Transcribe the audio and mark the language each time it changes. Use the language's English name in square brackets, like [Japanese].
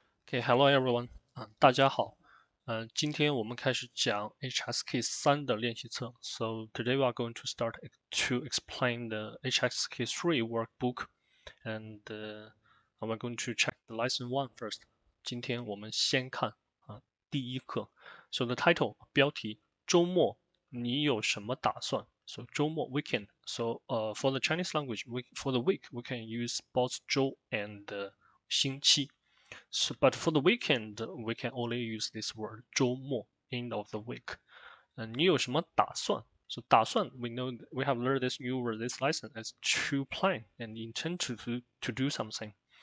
[English] Hello everyone， [Chinese] 大家好，今天我们开始讲 HSK 3的练习册。 [English] So today we are going to start to explain the HSK 3 workbook, and we're going to check the lesson 1 first. [Chinese] 今天我们先看第一课。 [English] So the title 标题 [Chinese] 周末你有什么打算？ [English] So 周末 weekend. So for the Chinese language, for the week we can use both 周 and 星期。 So, but for the weekend, we can only use this word 周末 end of the week. [Chinese] 你有什么打算? [English] So 打算 we know we have learned this new word this lesson as to plan and intend to do something.